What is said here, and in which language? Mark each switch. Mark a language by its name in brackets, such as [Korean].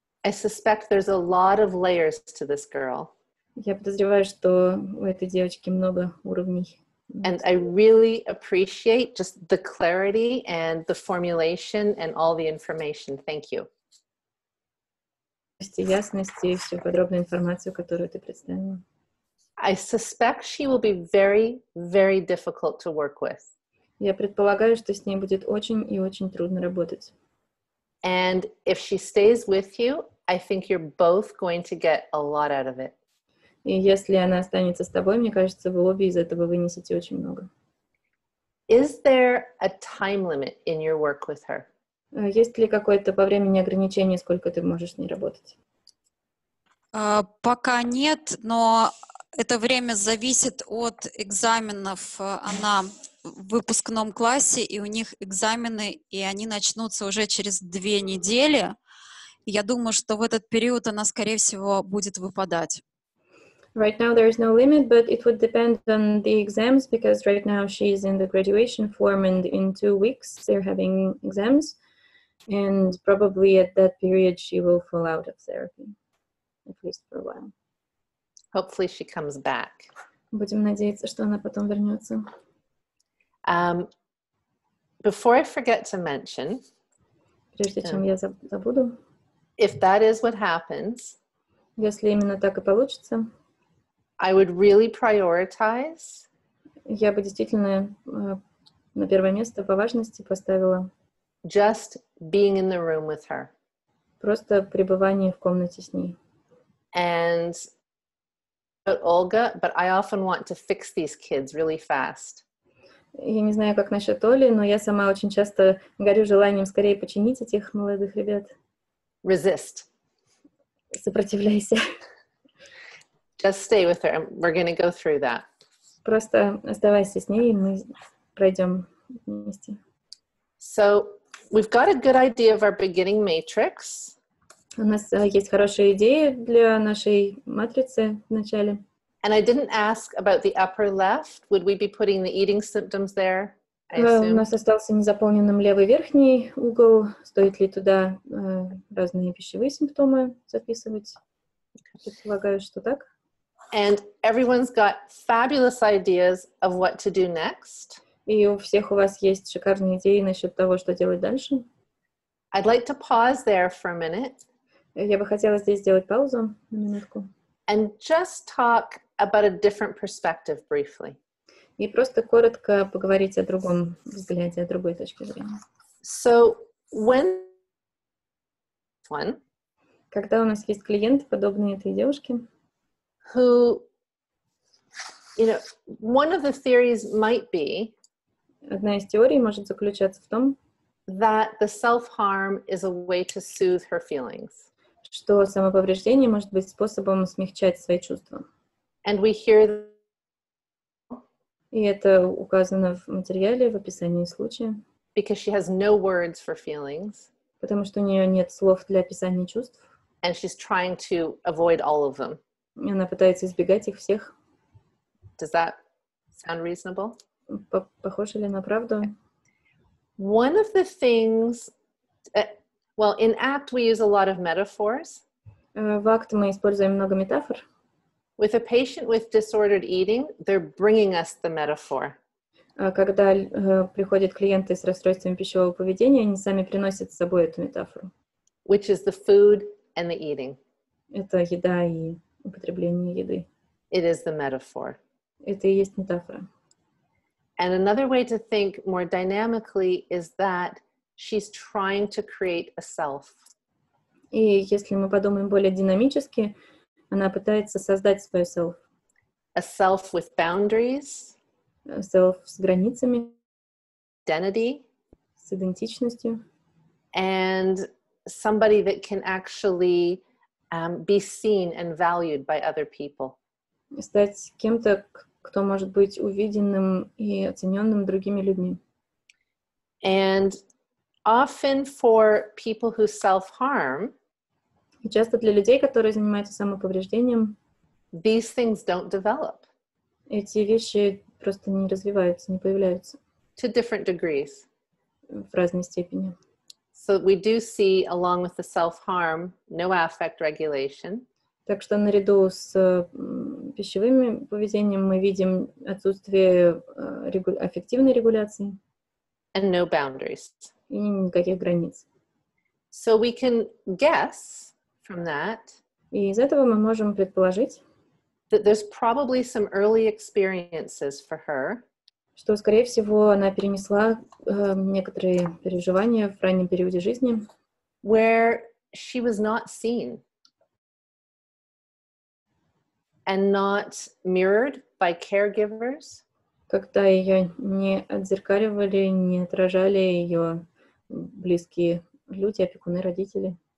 [English] I suspect there's a lot of layers to this girl. [Russian] Я подозреваю, что у этой девочки много уровней. [English] And I really appreciate just the clarity and the formulation and all the information. Thank you. [Russian] Ясности и всю подробную информацию, которую ты представила. [English] I suspect she will be very, very difficult to work with. [Russian] Я предполагаю, что с ней будет очень и очень трудно работать. [English] And if she stays with you, I think you're both going to get a lot out of it. [Russian] И если она останется с тобой, мне кажется, вы обе из этого вынесете очень много. [English] Is there a time limit in your work with her? [Russian] Есть ли какое-то по времени ограничение, сколько ты можешь с ней работать? Пока нет, но это время зависит от экзаменов. Она в выпускном классе, и у них экзамены, и они начнутся уже через 2 недели. И я думаю, что в этот период она, скорее всего, будет выпадать. [English] Right now there is no limit, but it would depend on the exams, because right now she's in the graduation form, and in 2 weeks they're having exams, and probably at that period she will fall out of therapy, at least for a while. Hopefully she comes back. [Russian] Будем надеяться, что она потом вернется. [English] Before I forget to mention, [Russian] Прежде чем я забуду, [English] if that is what happens, [Russian] если именно так и получится, [English] I would really prioritize [Russian] я бы действительно на первое место по важности поставила [English] just being in the room with her. [Russian] Просто пребывание в комнате с ней. [English] And Olga, but I often want to fix these kids really fast. [Russian] Я не знаю, как насчет Оли, но я сама очень часто горю желанием скорее починить этих молодых ребят. [English] Resist. [Russian] Сопротивляйся. [English] Just stay with her, and we're going to go through that. [Russian] Просто оставайся с ней, и мы пройдем вместе. [English] So we've got a good idea of our beginning matrix. [Russian] У нас есть хорошая идея для нашей матрицы в начале. [English] And I didn't ask about the upper left. Would we be putting the eating symptoms there? I [Russian] У [English] assume. [Russian] нас остался незаполненным левый верхний угол. Стоит ли туда разные пищевые симптомы записывать? Предполагаю, что так. [English] And everyone's got fabulous ideas of what to do next. [Russian] И у всех у вас есть шикарные идеи насчет того, что делать дальше. [English] I'd like to pause there for a minute. [Russian] Я бы хотела здесь сделать паузу на минутку. [English] And just talk about a different perspective briefly. [Russian] И просто коротко поговорить о другом взгляде, о другой точке зрения. [English] So when [Russian] Когда у нас есть клиенты, подобные этой девушке, [English] who, one of the theories might be [Russian] одна из теорий может заключаться в том, [English] that the self-harm is a way to soothe her feelings. [Russian] что самоповреждение может быть способом смягчать свои чувства. [English] And we hear [Russian] И это указано в материале, в описании случая. [English] because she has no words for feelings. [Russian] Потому что у нее нет слов для описания чувств. [English] And she's trying to avoid all of them. [Russian] И она пытается избегать их всех. [English] Does that sound reasonable? [Russian] Похоже ли на правду? [English] One of the things, in ACT we use a lot of metaphors. [Russian] В акт мы используем много метафор. [English] With a patient with disordered eating, they're bringing us the metaphor. [Russian] Когда приходят клиенты с расстройством пищевого поведения, они сами приносят с собой эту метафору. [English] Which is the food and the eating. [Russian] Это еда и употребление еды. [English] It is the metaphor. [Russian] Это и есть метафора. [English] And another way to think more dynamically is that she's trying to create a self. [Russian] И если мы подумаем более динамически, она пытается создать свое self. [English] A self with boundaries. [Russian] Self с границами. [English] Identity. [Russian] С идентичностью. [English] And somebody that can actually be seen and valued by other people. [Russian] Стать кем-то, кто может быть увиденным и оцененным другими людьми. [English] And often for people who self-harm, [Russian] и часто для людей, которые занимаются самоповреждением, [English] these things don't develop. [Russian] Эти вещи просто не развиваются, не появляются. [English] To different degrees. [Russian] В разной степени. [English] So we do see, along with the self-harm, no affect regulation. [Russian] Так что наряду с пищевым поведением мы видим отсутствие аффективной регуляции. [English] And no boundaries. [Russian] И никаких границ. [English] So we can guess from that. [Russian] И из этого мы можем предположить, [English] that there's probably some early experiences for her. [Russian] Что, скорее всего, она перенесла некоторые переживания в раннем периоде жизни. [English] Where she was not seen. And not mirrored by caregivers. [Russian] Когда ее не отзеркаливали, не отражали ее близкие люди, опекуны, родители.